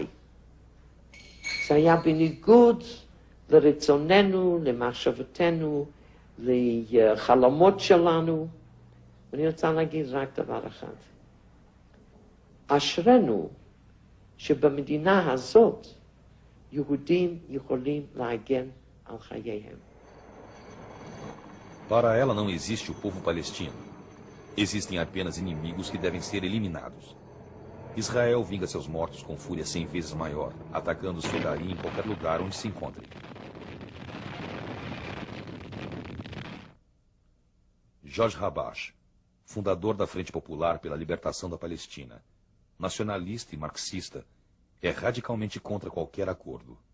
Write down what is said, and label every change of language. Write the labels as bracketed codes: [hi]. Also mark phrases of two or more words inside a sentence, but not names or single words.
[he] זה היה בניגוד לרצוננו, למחשבתנו, לחלומות שלנו. ואני רוצה להגיד רק דבר אחד. אשרנו שבמדינה הזאת יהודים יכולים להגן על חייהם. [pt] Para ela não existe o povo palestino. Existem apenas inimigos que devem ser eliminados. Israel vinga seus mortos com fúria 100 vezes maior, atacando os fedaim em qualquer lugar onde se encontrem. George Habash, fundador da Frente Popular pela Libertação da Palestina, nacionalista e marxista, é radicalmente contra qualquer acordo.